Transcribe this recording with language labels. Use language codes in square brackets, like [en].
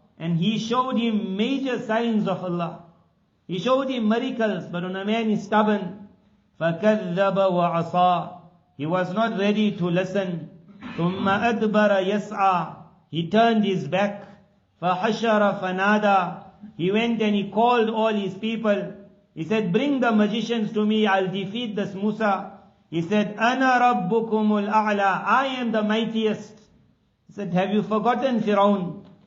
[en] And he showed him major signs of Allah. He showed him miracles, but when a man is stubborn, [ar] فَكَذَّبَ وَعَصَى. [en] He was not ready to listen. [ar] ثُمَّ أَدْبَرَ يَسْعَى. [en] He turned his back. [ar] فَحَشَرَ فَنَادَى. [en] He went and he called all his people. He said, bring the magicians to me, I'll defeat this Musa. He said, [ar] أَنَا رَبُّكُمُ الْأَعْلَى. [en] I am the mightiest. He said, have you forgotten Firaun?